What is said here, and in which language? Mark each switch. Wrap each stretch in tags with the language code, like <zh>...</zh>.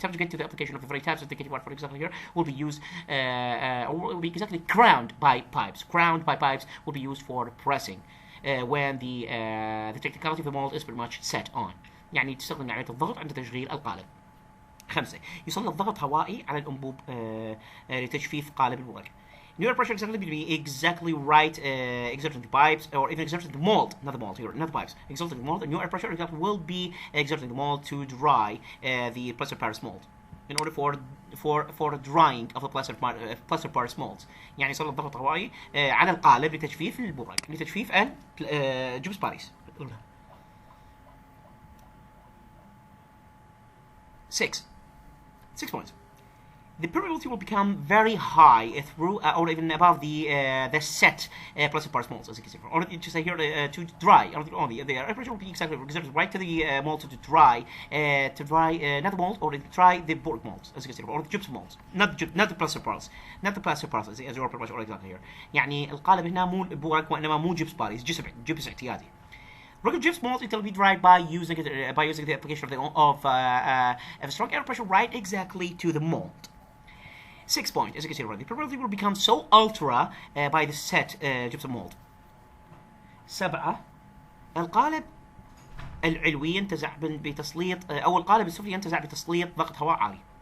<en>Subject to the application of the very types as the key word, for example, here will be used or will be exactly crowned by pipes. Crowned by pipes will be used for pressing when the technicality of the mold is pretty much set on.</en> <ar>يعني تستخدم عملية الضغط عند تشغيل القالب. 5. يسلط ضغط هوائي على الأنبوب لتجفيف قالب الورق.</ar> <en>New air pressure exactly will be exactly right exerting the pipes or even exerting the mold, not the mold here, not the pipes. Exerting the mold, the new air pressure exactly will be exerting the mold to dry the plaster Paris mold. in order for drying of the plaster Paris molds.</en> <ar>يعني يصير ضغط هوائي على القالب لتجفيف البرج، لتجفيف الجبس باريس.</ar> <en>6 points. The permeability will become very high through or even above the set plaster Paris molds, as you can see. Or to say here to dry, or the air pressure will be exactly exerted right to the mold to dry not the mold, or to dry the Borg molds, as you can see, or the gypsum molds, not the plaster Paris, as you are pretty much exactly here.</en> <ar>يعني القالب هنا مو بورق وإنما مو جبس باريس، جبس اعتيادي.</ar> <en>Regular gypsum molds, it will be dried by using the application of a strong air pressure right exactly to the mold. 6 point, as you can see already, the permeability will become so ultra by the set gypsum mold.</en> <ar>7 القالب العلوي ينتزع بتسليط أو القالب السفلي ينتزع بتسليط ضغط هواء عالي.</ar>